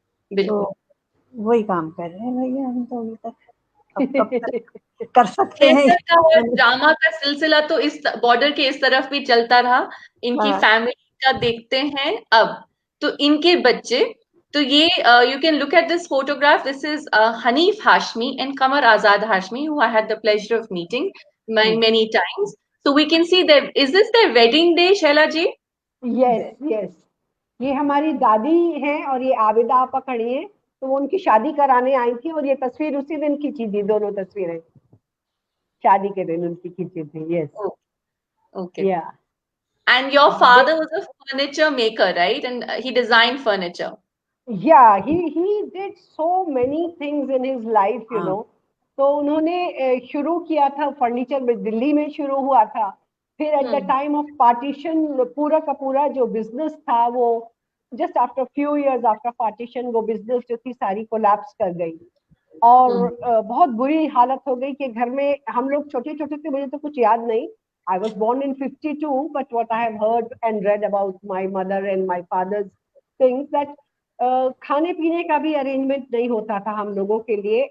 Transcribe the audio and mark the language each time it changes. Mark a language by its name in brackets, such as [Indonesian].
[Hindi] तो वही काम कर रहे हैं भैया हम तो अभी तक। अब कब तक कर सकते हैं। ड्रामा का सिलसिला तो इस बॉर्डर के इस तरफ भी चलता रहा। इनकी फैमिली का देखते हैं अब, तो इनके बच्चे, तो ये [English] you can look at this photograph. This is Hanif Hashmi and Qamar Azad Hashmi, who I had the pleasure of meeting many times. So we can see that, is this their wedding day, Shaila ji? Yes, yes. [Hindi] ये हमारी दादी हैं और ये आबिदा आपा खड़ी हैं। तो वो उनकी शादी कराने आई थी और ये तस्वीर उसी दिन खींची थी, दोनों तस्वीरें शादी के दिन उनकी खींची थी। [English] Yes, Oh, okay. या And your father was a furniture maker, right? And he designed furniture. Yeah, he did so many things in his life, you know. [Hindi] तो उन्होंने शुरू किया था फर्नीचर में, दिल्ली में शुरू हुआ था। फिर [English] at the time of [Hindi] partition पूरा का पूरा जो बिजनेस था वो [English] just after few years after partition [Hindi] वो बिजनेस जो थी सारी कोलैप्स कर गई और बहुत बुरी हालत हो गई कि घर में हम लोग छोटे छोटे थे, मुझे तो कुछ याद नहीं। [English] I was born in 52, but what I have heard and read about my mother and my father's things that [Hindi] खाने पीने का भी अरेंजमेंट नहीं होता था हम लोगों के लिए।